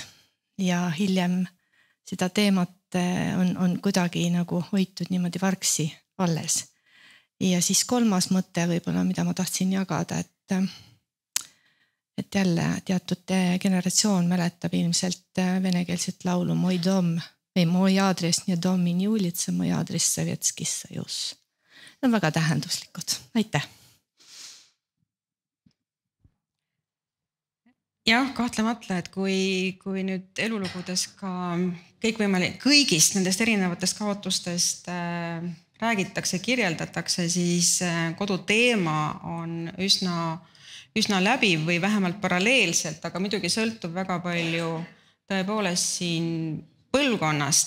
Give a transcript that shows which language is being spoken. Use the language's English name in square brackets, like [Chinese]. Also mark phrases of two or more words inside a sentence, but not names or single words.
[Estonian] Ja hiljem seda teemat on kuidagi nagu hoitud niimoodi vargsi alles. Ja siis kolmas mõte võib-olla, mida ma tahtsin jagada, et jälle teatud generatsioon mäletab ilmselt venekeelset laulu [Russian] Мой дом [Estonian] või [Russian] Мой адрес не дом и не улица, Мой адрес Советский Союз. [Estonian] Need on väga tähenduslikud. Aitäh! Jah, kahtlemata, et kui nüüd elulugudes ka kõigist nendest erinevatest kaotustest räägitakse, kirjeldatakse, siis kodu teema on üsna läbiv või vähemalt paralleelselt, aga muidugi sõltub väga palju tõepoolest siin põlvkonnast.